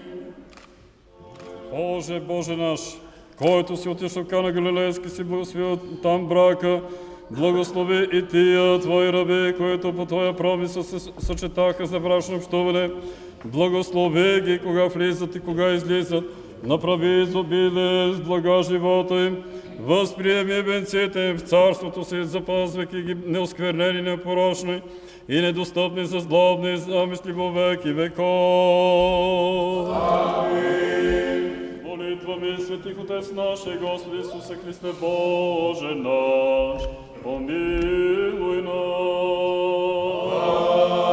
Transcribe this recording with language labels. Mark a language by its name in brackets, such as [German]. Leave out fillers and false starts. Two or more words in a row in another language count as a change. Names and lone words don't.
[Bulgarian] Боже, Боже наш, който си отишъл в Кана Галилейски, си благословил там брака, благослови и тия твои раби, които по твоя промисъл се съчетаха за брачно общуване. Благослови ги, кога влизат и кога излизат. Направи изобилие с блага живота им. Възприеми венците им в царството си, запазвайки ги неосквернени, непорочни и недостъпни за злобни замисли [Church Slavic] во веки веков. [Bulgarian] Амин. [Church Slavic] Молитвами светих Отец наш и Господи Исусе Христе Боже наш, помилуй нас.